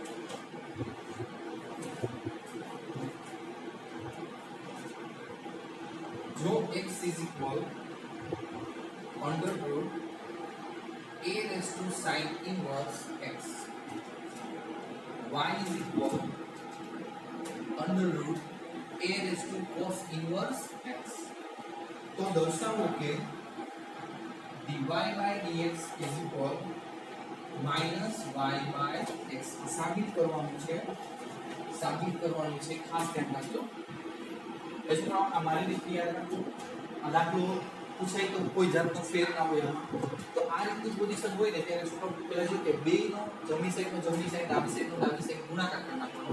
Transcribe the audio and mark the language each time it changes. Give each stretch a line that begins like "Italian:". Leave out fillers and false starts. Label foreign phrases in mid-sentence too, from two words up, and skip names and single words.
English: હવે is equal under root a raised to sin inverse x. Y is equal under root a raised to cos inverse x.
Gujarati: તો દર્શાવો કે
English: dy by dx is equal minus y by x.
Gujarati: સાબિત કરવાનું છે ખાસ ધ્યાન રાખજો. પછી આ મારી રીતે યાદ રાખો. આ દાખલો પૂછાય તો કોઈ જાતનો ફેર ના હોય એમાં. તો આ રીતની પોઝિશન હોય ને ત્યારે શું પેલા જો કે બેયનો જમણી સાઈડનો જમણી સાઈડ ડાબી સાઈડનો ડાબી સાઈડ ગુણાકાર કરી નાખવાનો.